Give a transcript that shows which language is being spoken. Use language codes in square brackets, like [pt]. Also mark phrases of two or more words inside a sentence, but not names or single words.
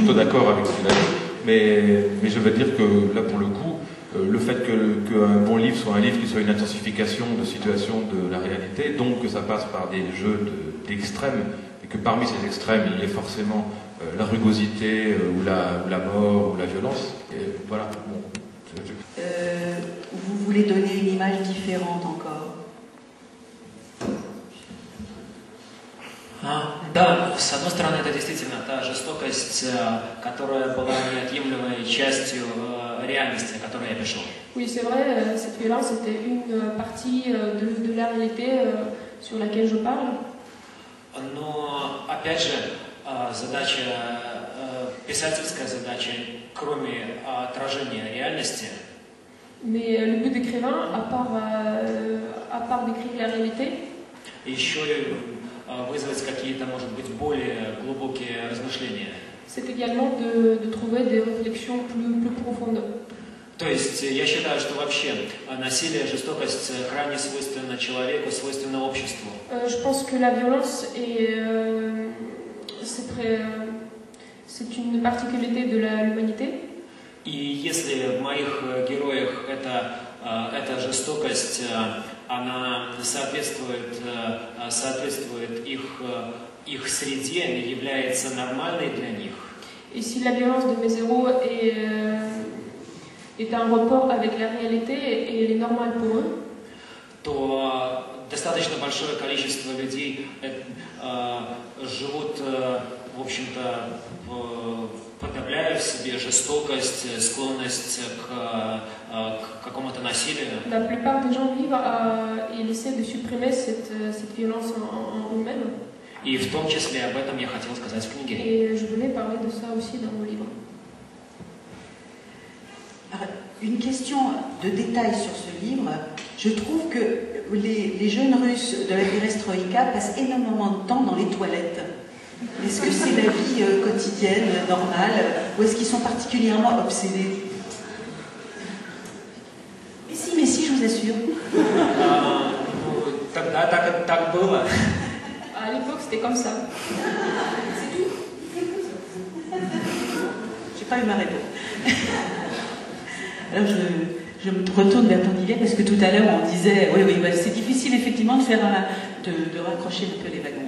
[fr] plutôt d'accord avec ce qu'il a dit. Mais je veux dire que là, pour le coup, le fait qu'un bon livre soit un livre qui soit une intensification de situation de la réalité, donc que ça passe par des jeux d'extrêmes, et que parmi ces extrêmes, il y ait forcément la rugosité, ou la mort, ou la violence. Et voilà. Bon, vous voulez donner une image différente encore? [ru] Да, с одной стороны, это действительно та жестокость, которая была неотъемлемой частью реальности, о которой я пишу. [fr] Oui, c'est vrai, cette violence était une partie de la réalité sur laquelle je parle. [ru] Но, опять же, писательская задача, кроме отражения реальности, [fr] mais le but d'écrivain, à part décrire la réalité, [ru] еще вызвать какие-то, может быть, более глубокие размышления. [fr] C'est également de trouver des réflexions plus profondes. [ru] То есть я считаю, что вообще насилие, жестокость крайне свойственна человеку, свойственна обществу. [fr] Je pense que la violence c'est une particularité de l'humanité. [ru] И если в моих героях эта жестокость, она соответствует их среде, является нормальной для них. [fr] Et si la violence de mes héros est un rapport avec la réalité et elle est normale pour eux, [ru] то достаточно большое количество людей живут, в общем-то, подавляя в себе жестокость, склонность к какому-то насилию. [fr] La plupart des gens vivent et essaient de supprimer cette violence en eux-mêmes. [ru] И в том числе об этом я хотел сказать в книге. [fr] Et je voulais parler de ça aussi dans mon livre. Alors, une question de détail sur ce livre. Je trouve que les jeunes Russes de la perestroïka passent énormément de temps dans les toilettes. Est-ce que c'est la vie quotidienne, normale, ou est-ce qu'ils sont particulièrement obsédés? Mais si, je vous assure. [ru] Тогда так было. [fr] À l'époque, c'était comme ça. C'est tout. J'ai pas eu ma réponse. Alors je me retourne vers ton idée parce que tout à l'heure on disait oui bah, c'est difficile effectivement de faire de raccrocher un peu les wagons.